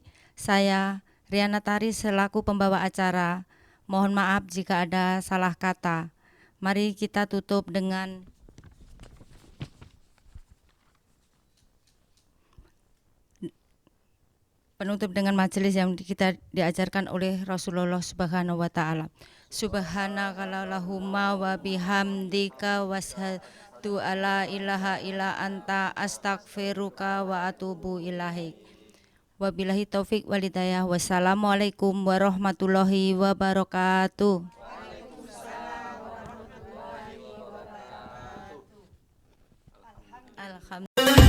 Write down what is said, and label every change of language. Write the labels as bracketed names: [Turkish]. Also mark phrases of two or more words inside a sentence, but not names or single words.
[Indonesian] Saya Riana Tari selaku pembawa acara, mohon maaf jika ada salah kata. Mari kita tutup dengan penutup dengan majelis yang kita diajarkan oleh Rasulullah [Arabic] سبحانه وتعالى. سبحانك اللهم وبحمدك أشهد أن لا إله إلا أنت أستغفرك وأتوب إليك. وبالله التوفيق والهداية. والسلام عليكم ورحمة الله وبركاته. Alhamdulillah.